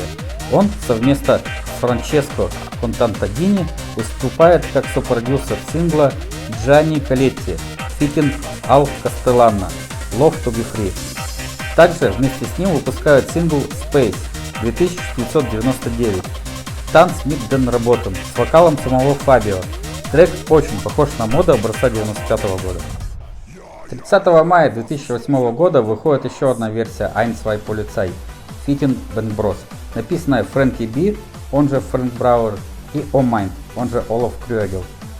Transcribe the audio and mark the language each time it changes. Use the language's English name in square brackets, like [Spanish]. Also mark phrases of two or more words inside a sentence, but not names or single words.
[Russian] Он совместно с Франческо Контантадини выступает как сопродюсер сингла Джанни Калетти, фитинг Ал Кастеллано, Love to be Free. Также вместе с ним выпускают сингл Space 1999. Танц mit den Roboten с вокалом самого Фабио. Трек очень похож на Модо образца 1995 года. 30 мая 2008 года выходит еще одна версия Ein Zwei Polizei фитинг Band Bros, написанная Фрэнки Би, он же Фрэнк Брауэр, и О Майнд, он же Олаф Крюэгел.